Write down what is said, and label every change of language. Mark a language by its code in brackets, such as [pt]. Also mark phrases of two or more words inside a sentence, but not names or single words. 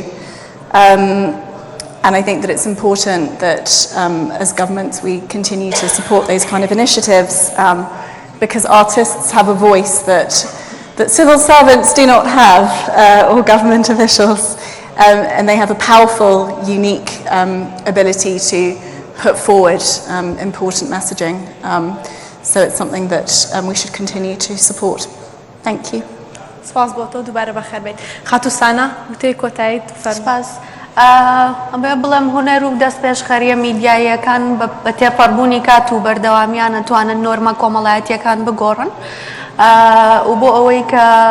[en] And I think that it's important that as governments we continue to support those kind of initiatives because artists have a voice that civil servants do not have or government officials, and they have a powerful, unique ability to put forward important messaging. So it's something that we should continue to support. Thank you. [ckb] سپاس بۆ تۆ دووبارە بەخێر بێت. خاتوسانە وتەی کۆتایی سپاس. ئەمێ بڵێم هونەر و دەست پێشخەریە میدیاییەکان بە تێپەڕبوونی کات و بەردەوامیان ئەتوانن نۆرمە کۆمەڵایەتیەکان بگۆڕن و بۆ ئەوەی کە